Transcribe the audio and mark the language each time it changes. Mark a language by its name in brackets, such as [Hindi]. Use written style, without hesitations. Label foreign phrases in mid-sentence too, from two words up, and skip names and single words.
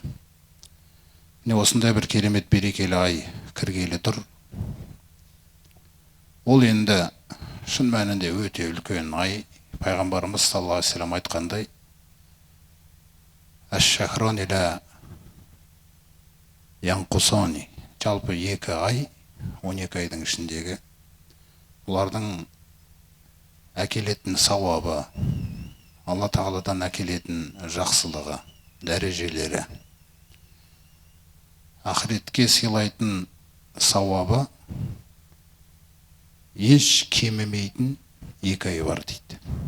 [Kazakh] Міне осындай бір керемет берекелі ай кіргелі тұр. Ол енді шын мәнінде өте үлкен ай. Пайғамбарымыз [Arabic] صلى الله عليه وسلم [Kazakh] айтқандай, [Arabic] «الشهران لا ينقصان». [Kazakh] Жалпы 2 ай, 12 айдың ішіндегі бұлардың әкелетін сауабы, Алла тағаладан әкелетін жақсылығы, дәрежелері, ақыретке сыйлайтын сауабы еш кемімейтін 2 ай бар дейді.